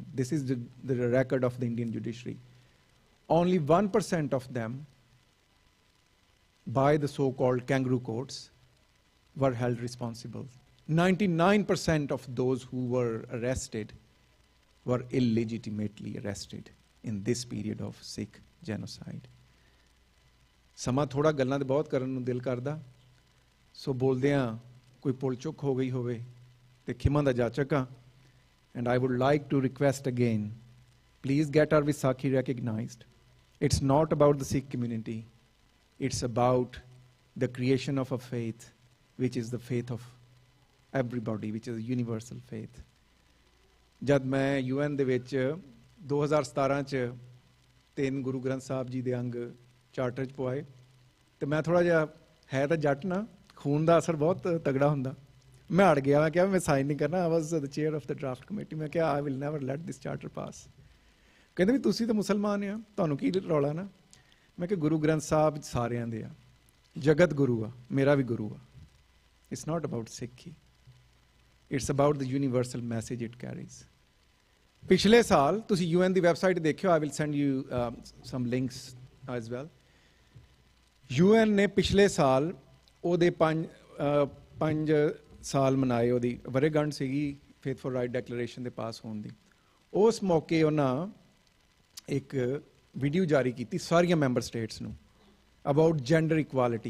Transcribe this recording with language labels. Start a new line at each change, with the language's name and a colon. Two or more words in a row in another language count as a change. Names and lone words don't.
English: This is the record of the Indian judiciary. Only 1% of them, by the so-called kangaroo courts, were held responsible. 99% of those who were arrested were illegitimately arrested in this period of Sikh genocide.
Punjabi: ਸਮਾਂ ਥੋੜਾ ਗੱਲਾਂ ਤੇ ਬਹੁਤ ਕਰਨ ਨੂੰ ਦਿਲ ਕਰਦਾ, ਸੋ ਬੋਲਦਿਆਂ ਕੋਈ ਭੁੱਲ ਚੁੱਕ ਹੋ ਗਈ ਹੋਵੇ ਤੇ ਖਿਮਾ ਦਾ ਜਾਚਕ ਹਾਂ.
English: And I would like to request again, please get our Visakhi recognized. It's not about the Sikh community. It's about the creation of a faith, which is the faith of everybody, which is a universal faith.
Punjabi: ਜਦ ਮੈਂ UN ਦੇ ਵਿੱਚ 2017 ਚ 3 ਗੁਰੂ ਗ੍ਰੰਥ ਸਾਹਿਬ ਜੀ ਦੇ ਅੰਗ ਚਾਰਟਰ ਚ ਪਵਾਏ, ਤੇ ਮੈਂ ਥੋੜਾ ਜਿਹਾ ਹੈ ਤਾਂ ਜੱਟ ਨਾ, ਖੂਨ ਦਾ ਅਸਰ ਬਹੁਤ ਤਗੜਾ ਹੁੰਦਾ, ਮੈਂ ਅੜ ਗਿਆ. ਮੈਂ ਕਿਹਾ ਮੈਂ ਸਾਈਨ ਨਹੀਂ ਕਰਨਾ.
English: I was the chair of the draft committee.
Punjabi: ਮੈਂ ਕਿਹਾ
English: I will never let this charter pass.
Punjabi: ਕਹਿੰਦੇ ਵੀ ਤੁਸੀਂ ਤਾਂ ਮੁਸਲਮਾਨ ਆ, ਤੁਹਾਨੂੰ ਕੀ ਰੌਲਾ ਨਾ. ਮੈਂ ਕਿਹਾ ਗੁਰੂ ਗ੍ਰੰਥ ਸਾਹਿਬ ਸਾਰਿਆਂ ਦੇ ਆ, ਜਗਤ ਗੁਰੂ ਆ, ਮੇਰਾ ਵੀ ਗੁਰੂ ਆ.
English: It's not about Sikhi. It's about the universal message it carries.
Punjabi: ਪਿਛਲੇ ਸਾਲ ਤੁਸੀਂ UN ਦੀ ਵੈਬਸਾਈਟ ਦੇਖਿਓ,
English: I will send you some links as well.
Punjabi: UN ਨੇ ਪਿਛਲੇ ਸਾਲ ਉਹਦੇ 5 ਸਾਲ ਮਨਾਏ, ਉਹਦੀ ਵਰ੍ਹੇਗੰਢ ਸੀਗੀ ਫੇਥ ਫॉर ਰਾਈਟ ਡੈਕਲੇਰੇਸ਼ਨ ਦੇ ਪਾਸ ਹੋਣ ਦੀ. ਉਸ ਮੌਕੇ ਉਹਨਾਂ ਇੱਕ ਵੀਡੀਓ ਜਾਰੀ ਕੀਤੀ ਸਾਰੀਆਂ
English: member states
Punjabi: ਨੂੰ
English: about gender equality.